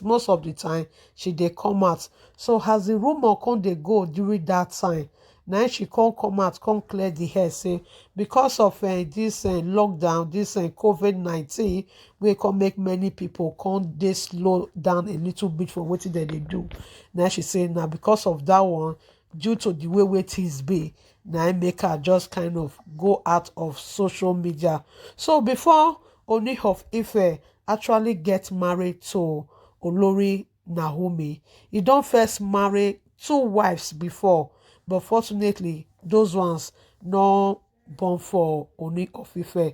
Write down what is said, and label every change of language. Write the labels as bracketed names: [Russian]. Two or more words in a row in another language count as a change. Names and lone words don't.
[Nigerian Pidgin] Most of the time she dey come out. So as the rumor come dey go during that time, now she come out, come clear the hair, say because of this lockdown, this COVID-19, we can make many people come dey slow down a little bit for what they do. Now she say now because of that one, due to the way things be, now I make her just kind of go out of social media. So before Oni of Ife actually get married to Olori Naomi, he don't first marry 2 wives before, but fortunately those ones no born for Oni of Ife.